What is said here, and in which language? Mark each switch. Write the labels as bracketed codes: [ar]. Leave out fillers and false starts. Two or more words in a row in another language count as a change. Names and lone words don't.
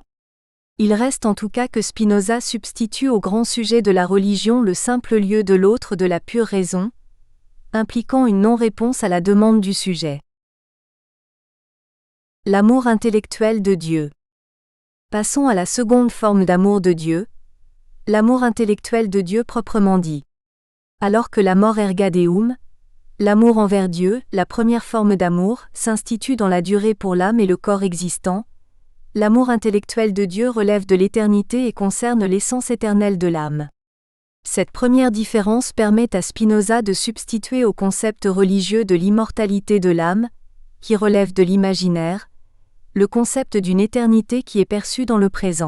[fr] Il reste en tout cas que Spinoza substitue au grand sujet de la religion le simple lieu de l'autre de la pure raison, impliquant une non-réponse à la demande du sujet. L'amour intellectuel de Dieu. Passons à la seconde forme d'amour de Dieu, l'amour intellectuel de Dieu proprement dit. Alors que l' [la] amor erga deum, [fr] l'amour envers Dieu, la première forme d'amour, s'institue dans la durée pour l'âme et le corps existant, l'amour intellectuel de Dieu relève de l'éternité et concerne l'essence éternelle de l'âme. Cette première différence permet à Spinoza de substituer au concept religieux de l'immortalité de l'âme, qui relève de l'imaginaire, le concept d'une éternité qui est perçue dans le présent.